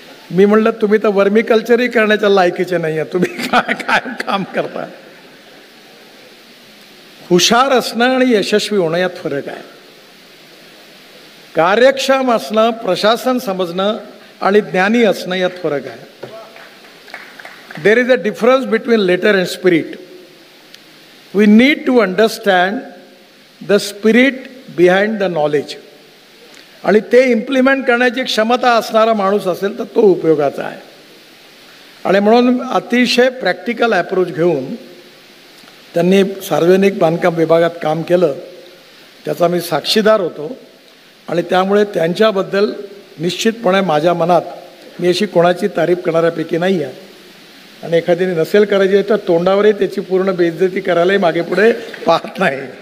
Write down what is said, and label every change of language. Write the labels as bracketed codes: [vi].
[mr] मी म्हणलं तुम्ही तर वर्मिकल्चरही करण्याच्या लायकीचे नाही आहे, तुम्ही काय काय काम करता. हुशार असणं आणि यशस्वी होणं यात फरक आहे. कार्यक्षम असणं, प्रशासन समजणं आणि ज्ञानी असणं यात फरक आहे. [en] There is a difference between letter and spirit. We need to understand the spirit behind the knowledge. [mr] आणि ते इम्प्लिमेंट करण्याची क्षमता असणारा माणूस असेल तर तो उपयोगाचा आहे. आणि म्हणून अतिशय प्रॅक्टिकल ॲप्रोच घेऊन त्यांनी सार्वजनिक बांधकाम विभागात काम केलं, त्याचा मी साक्षीदार होतो. आणि त्यामुळे त्यांच्याबद्दल निश्चितपणे माझ्या मनात, मी अशी कोणाची तारीफ करणाऱ्यापैकी नाही आहे, आणि एखाद्याने नसेल करायची तर तोंडावरही त्याची पूर्ण बेइज्जती करायलाही मागे पुढे पाहत नाही.